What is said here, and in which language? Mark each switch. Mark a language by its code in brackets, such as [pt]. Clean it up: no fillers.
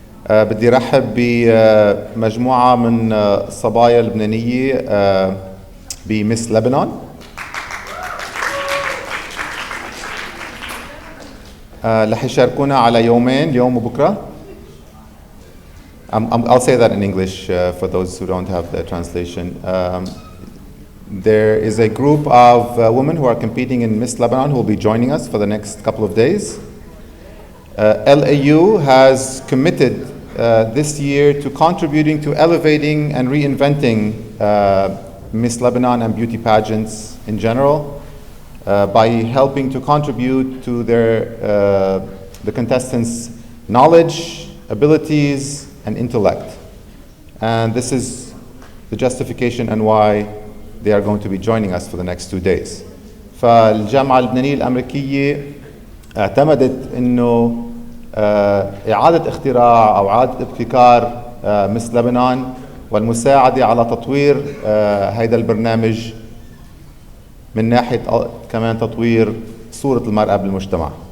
[ar] بدي رحب بمجموعة من الصبايا اللبنانية بمس لبنان. رح يشاركونا على يومين، اليوم وبكرة. [en] I'll say that in English for those who don't have the translation. There is a group of women who are competing in Miss Lebanon who will be joining us for the next couple of days. LAU has committed this year to contributing to elevating and reinventing Miss Lebanon and beauty pageants in general by helping to contribute to the contestants' knowledge, abilities, and intellect. And this is the justification and why they are going to be joining us for the next 2 days. [ar] فالجامعة اللبنانية الأمريكية اعتمدت إنه إعادة اختراع أو إعادة ابتكار مس لبنان والمساعدة على تطوير هذا البرنامج من ناحية كمان تطوير صورة المرأة بالمجتمع.